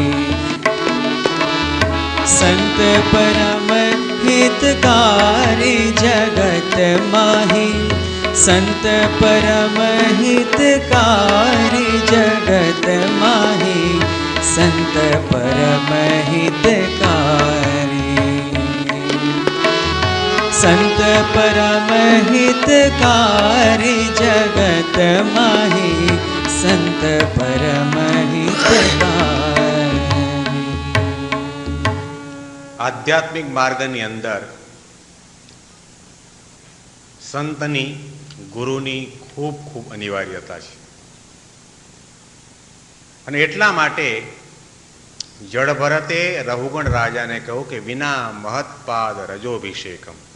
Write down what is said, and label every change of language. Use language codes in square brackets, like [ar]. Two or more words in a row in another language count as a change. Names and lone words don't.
[hi] संत परम हितकारी जगत माही, संत परम हितकारी जगत माही, संत परम हितकारी। संत परम हितकारी जगत माही, संत परम हितकारी। [gu] આધ્યાત્મિક માર્ગની અંદર સંતની ગુરુની ખૂબ ખૂબ અનિવાર્યતા છે અને એટલા માટે જડભરતે રઘુગણ રાજાને કહ્યું કે [sa] विना महत्पाद रजोभिषेकम,